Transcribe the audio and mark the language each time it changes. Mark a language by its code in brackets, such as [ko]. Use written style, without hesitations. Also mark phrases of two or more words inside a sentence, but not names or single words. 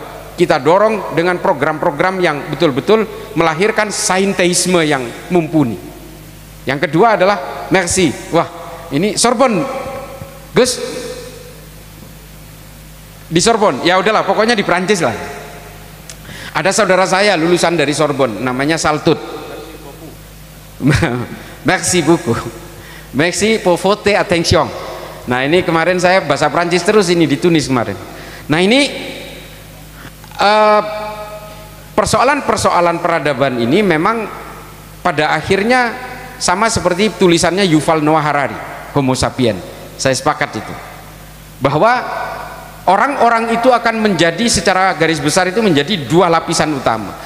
[id] Kita dorong dengan program-program yang betul-betul melahirkan sainteisme yang mumpuni. Yang kedua adalah Merci. Wah ini Sorbonne Gus, di Sorbonne, ya udahlah pokoknya di Prancis lah. Ada saudara saya lulusan dari Sorbonne, namanya Saltut. [fr] Merci beaucoup, merci pour votre attention. [id] Nah ini kemarin saya bahasa Prancis terus ini di Tunis kemarin. Nah ini persoalan-persoalan peradaban ini memang pada akhirnya sama seperti tulisannya Yuval Noah Harari, Homo Sapien. Saya sepakat itu, bahwa orang-orang itu akan menjadi, secara garis besar itu menjadi dua lapisan utama.